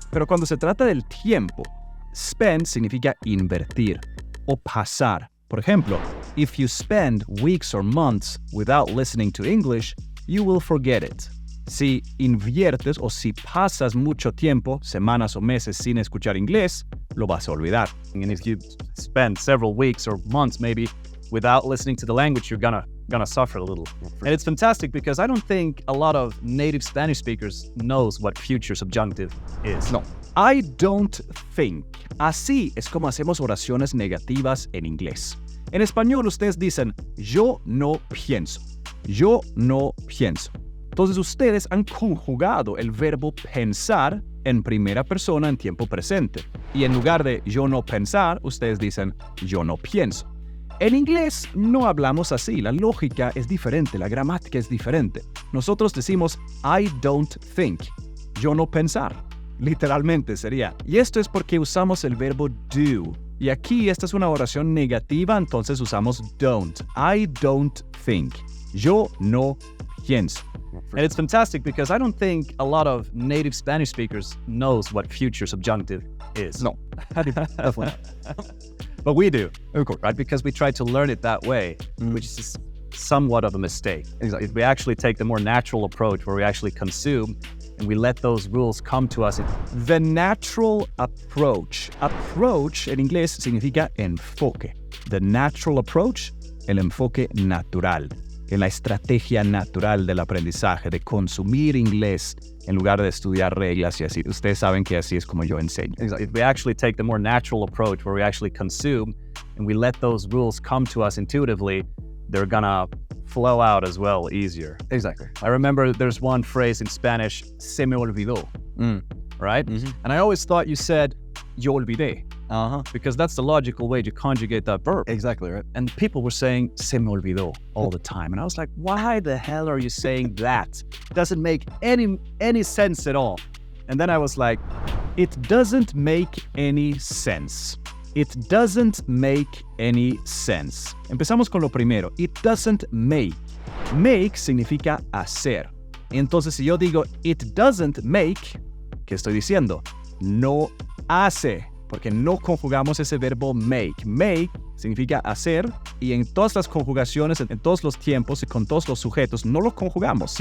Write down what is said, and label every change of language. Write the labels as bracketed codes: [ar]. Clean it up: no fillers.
[es] Pero cuando se trata del tiempo, spend significa invertir o pasar. Por ejemplo, [en] if you spend weeks or months without listening to English, you will forget it. [es] Si inviertes o si pasas mucho tiempo, semanas o meses sin escuchar inglés, lo vas a olvidar. [en] And if you spend several weeks or months maybe without listening to the language, you're gonna suffer a little. And it's fantastic because I don't think a lot of native Spanish speakers knows what future subjunctive is. No. I don't think. [es] Así es como hacemos oraciones negativas en inglés. En español ustedes dicen, yo no pienso. Yo no pienso. Entonces ustedes han conjugado el verbo pensar en primera persona en tiempo presente. Y en lugar de yo no pensar, ustedes dicen yo no pienso. En inglés no hablamos así, la lógica es diferente, la gramática es diferente. Nosotros decimos [en] I don't think, [es] yo no pensar. Literalmente sería. Y esto es porque usamos el verbo do. Y aquí esta es una oración negativa, entonces usamos don't. [en] I don't think. [es] Yo no pienso. [en] And it's fantastic because I don't think a lot of native Spanish speakers knows what future subjunctive is. No. Definitely. But we do, of course, right? Because we try to learn it that way, which is somewhat of a mistake. Exactly. If we actually take the more natural approach where we actually consume and we let those rules come to us. The natural approach. [es] Approach en inglés significa enfoque. [en] The natural approach, [es] el enfoque natural. En la estrategia natural del aprendizaje, de consumir inglés en lugar de estudiar reglas y así. Ustedes saben que así es como yo enseño. [en] Exactly. If we actually take the more natural approach where we actually consume and we let those rules come to us intuitively, they're gonna flow out as well easier. Exactly. I remember there's one phrase in Spanish, [es] se me olvidó, [en] right? Mm-hmm. And I always thought you said, [es] yo olvidé, [en] Uh-huh. because that's the logical way to conjugate that verb. Exactly, right? And people were saying, [es] se me olvidó [en] all the time. And I was like, why the hell are you saying that? Doesn't make any sense at all. And then I was like, it doesn't make any sense. It doesn't make any sense. [es] Empezamos con lo primero. [en] It doesn't make. Make [es] significa hacer. Entonces, si yo digo, [en] it doesn't make, [es] ¿qué estoy diciendo? No hace. Porque no conjugamos ese verbo make. Make significa hacer y en todas las conjugaciones, en todos los tiempos y con todos los sujetos, no lo conjugamos.